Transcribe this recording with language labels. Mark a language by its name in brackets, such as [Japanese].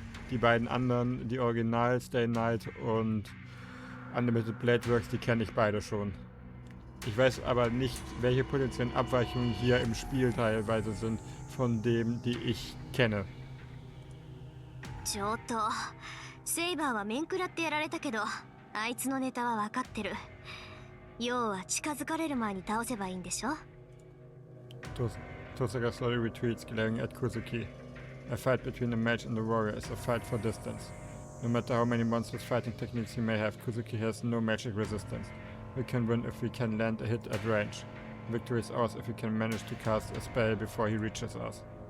[German] Die beiden anderen, die Original Stay Night und Animated Bladeworks, die kenne ich beide schon. Ich weiß aber nicht, welche potenziellen Abweichungen hier im Spiel teilweise sind von dem, die ich kenne. [Japanese] ちょっと、セイバーは面食らってやられたけど、あいつのネタは分かってる。要は近づかれる前に倒せばいいんでしょ? [English] Tosaka slowly retreats, glaring at Kuzuki. A fight between a mage and a warrior is a fight for distance. No matter how many monstrous fighting techniques he may have, Kuzuki has no magic resistance. We can win if we can land a hit at range. Victory is ours if we can manage to cast a spell before he reaches us.